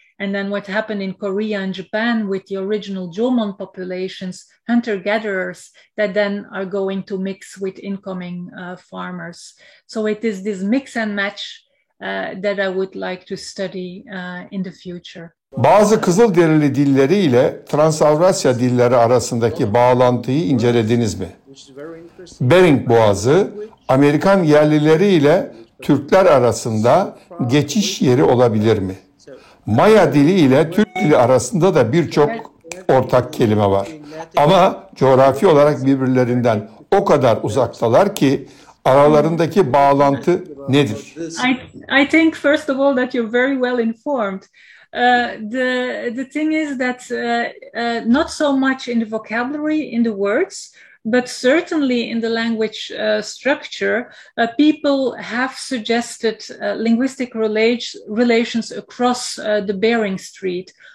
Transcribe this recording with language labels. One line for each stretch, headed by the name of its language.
English: And then what happened in Korea and Japan with the original Jomon populations, hunter-gatherers, that then are going to mix with incoming farmers. So it is this mix and match that I would like to study in the future.
Turkish: Bazı Kızılderili dilleri ile Transavrasya dilleri arasındaki bağlantıyı incelediniz mi? Bering Boğazı, Amerikan yerlileri ile Türkler arasında geçiş yeri olabilir mi? Maya dili ile Türk dili arasında da birçok ortak kelime var. Ama coğrafi olarak birbirlerinden o kadar uzaktalar ki aralarındaki bağlantı nedir?
English: I think first of all that you're very well informed. The thing is that not so much in the vocabulary, in the words, but certainly in the language structure, people have suggested linguistic relations across the Bering Strait.